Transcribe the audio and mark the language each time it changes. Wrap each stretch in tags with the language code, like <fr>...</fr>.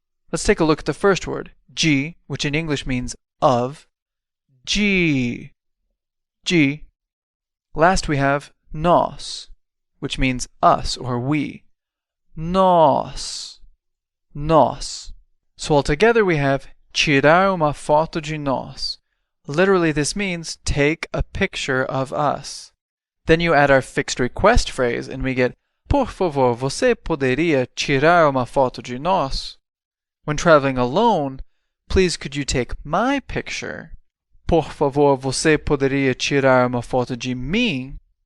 <en>Let's take a look at the first word, de, which in English means of. De. Last we have nós, which means us or we.</en> <pt>nós, nós.</pt> <en>So altogether we have</en> <pt>tirar uma foto de nós.</pt> <en>Literally this means take a picture of us. Then you add our fixed request phrase and we get</en> <pt>por favor, você poderia tirar uma foto de nós?</pt> <en>When traveling alone, please could you take my picture?</en> <pt>Por favor, você poderia tirar uma foto de mim?</pt>